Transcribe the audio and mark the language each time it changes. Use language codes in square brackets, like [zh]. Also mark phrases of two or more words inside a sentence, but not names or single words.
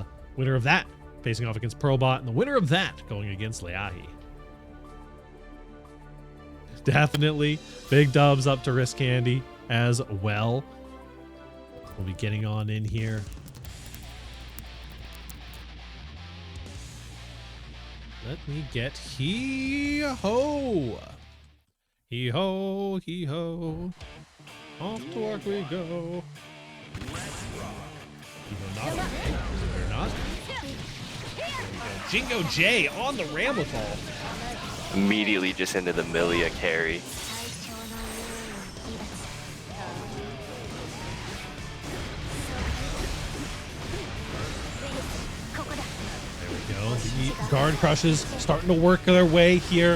[en] Winner of that facing off against Probot, and the winner of that going against Leahi. Definitely big dubs up to Risk Candy as well. We'll be getting on in here. Let me get Hee-ho. Hee-ho, hee-ho. Off to work we go. Hee-ho not. Or not. There we go. Jingo J on the Ramblethal. Immediately just into the Milia carry. The guard crushes starting to work their way here.